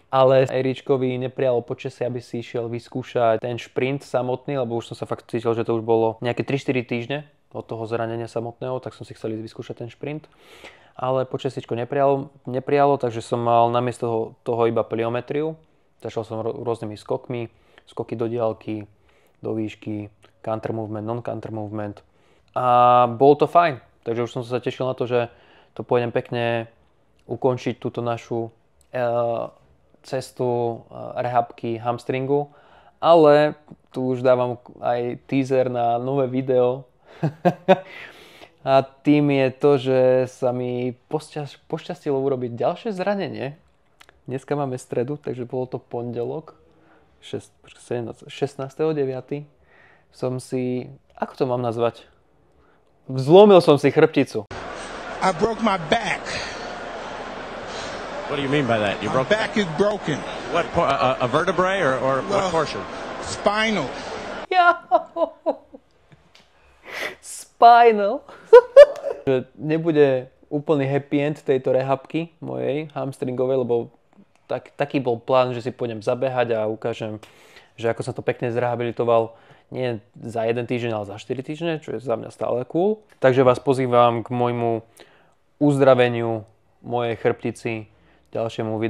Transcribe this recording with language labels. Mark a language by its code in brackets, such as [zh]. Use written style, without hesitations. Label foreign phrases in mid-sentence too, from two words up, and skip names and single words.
[sk] Ale Eričkovi neprialo počasie, aby si išiel vyskúšať ten šprint samotný, lebo už som sa fakt cítil, že to už bolo nejaké 3-4 týždne od toho zranenia samotného, tak som si chcel ísť vyskúšať ten šprint. Ale počasiečko neprialo, takže som mal namiesto toho iba pliometriu. Začal som rôznymi skokmi, skoky do diaľky, do výšky, [en] counter movement, non-counter movement. [sk] A bolo to fajn, takže už som sa tešil na to, že to pôjdem pekne ukončiť túto našu cestu rehabky hamstringu. Ale tu už dávam aj teaser na nové video. A tým je to, že sa mi pošťastilo urobiť ďalšie zranenie. Dneska máme stredu, takže bolo to pondelok. 16.9. som si, ako to mám nazvať? Zlomil som si chrbticu. [en] I broke my back. What do you mean by that? My back is broken. What, a vertebrae or what portion? Spinal. Ja. Spinal. [sk] Nebude úplný [en] happy end [sk] tejto rehabky mojej hamstringovej, lebo taký bol plán, že si pôjdem zabehať a ukážem, že ako som to pekne zrehabilitoval nie za 1 týždeň, ale za 4 týždne, čo je za mňa stále cool. Takže vás pozývam k môjmu uzdraveniu mojej chrbtici, ďalšiemu videu.